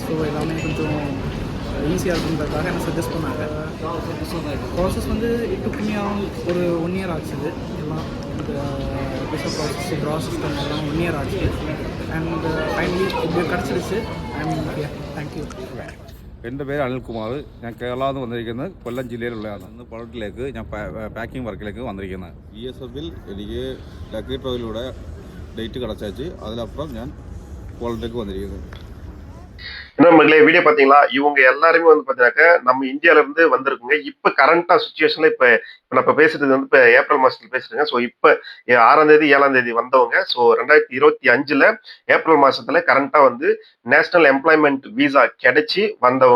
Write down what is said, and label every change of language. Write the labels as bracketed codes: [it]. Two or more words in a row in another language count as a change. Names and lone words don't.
[ta] ஸோ எல்லாமே கொஞ்சம் ஈஸியாக இருக்குன்றதுக்காக என்ன சஜஸ்ட் பண்ணாங்க. ப்ராசஸ் வந்து இட்டுக்குமே ஒரு 1 இயர் ஆச்சு. எல்லாம் இந்த [en] visa process, draw system [ta] எல்லாம் 1 இயர் ஆச்சு. [en] and finally [ta] இது கிடச்சிருச்சு. தேங்க்யூ. [ml] എൻ്റെ പേര് അനിൽകുമാർ. ഞാൻ കേരളത്തിൽ നിന്ന് വന്നിരിക്കുന്നത് കൊല്ലം ജില്ലയിലുള്ളതാണ്. ഇന്ന് പോളണ്ടിലേക്ക് ഞാൻ [en] packing work [ml] വന്നിരിക്കുന്നത്. BSFിൽ എനിക്ക് [en] lucky draw [ml] ഡേറ്റ് കിടച്ചാச்சு. അതിലപ്പുറം ഞാൻ പോളണ്ടിലേക്ക് വന്നിരിക്കുന്നത്. [ta] என்ன நம்மளே வீடியோ பாத்தீங்களா? இவங்க எல்லாருமே வந்து பாத்தீங்கன்னாக்கா நம்ம இந்தியால இருந்து வந்திருக்குங்க. இப்ப [en] current situation [ta] இப்ப நான் பேசுறது வந்து இப்ப ஏப்ரல் மாசத்துல பேசுறேங்க. ஸோ இப்ப 6ஆம் தேதி 7ஆம் தேதி வந்தவங்க. ஸோ 2025ல ஏப்ரல் மாசத்துல கரண்டா வந்து [en] national employment visa [ta] கிடைச்சி வந்தவங்க.